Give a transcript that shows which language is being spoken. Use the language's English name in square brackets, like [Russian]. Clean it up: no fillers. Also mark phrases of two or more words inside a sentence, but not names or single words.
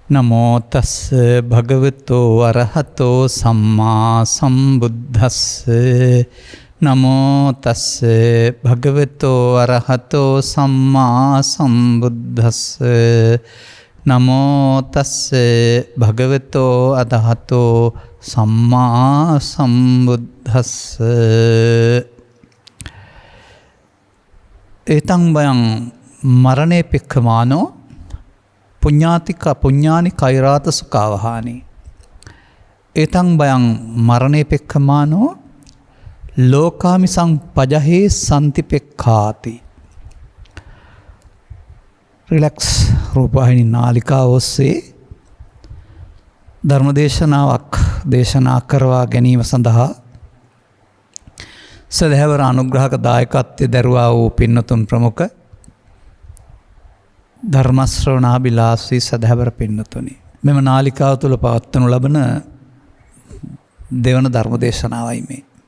[Pali] නමෝ තස්ස භගවතෝ අරහතෝ සම්මා සම්බුද්දස්ස නමෝ තස්ස භගවතෝ අරහතෝ සම්මා සම්බුද්දස්ස නමෝ තස්ස භගවතෝ අරහතෝ සම්මා සම්බුද්දස්ස ඒතං බයං මරණේ පෙක්ඛමානෝ පුඤ්ඤානි කෛරාත සුඛාවහානි ඒතං බයං මරණේ පෙක්ඛමානෝ ලෝකාමිසං පජහේ සම්තිපෙක්ඛාති [Sinhala] රිලැක්ස් රූපවාහිනී නාලිකාව ඔස්සේ ධර්මදේශනාවක් දේශනා කරවා ගැනීම සඳහා සදහැවර අනුග්‍රහක දායකත්වයේ දරුවා වූ පින්නතුන් ප්‍රමුඛ ධර්මශ්‍රවණාබිලාසී සදහැවර පින්නතුනි මෙම නාලිකාව තුළ පවත්වනු ලබන දෙවන ධර්මදේශනාවයි මේ.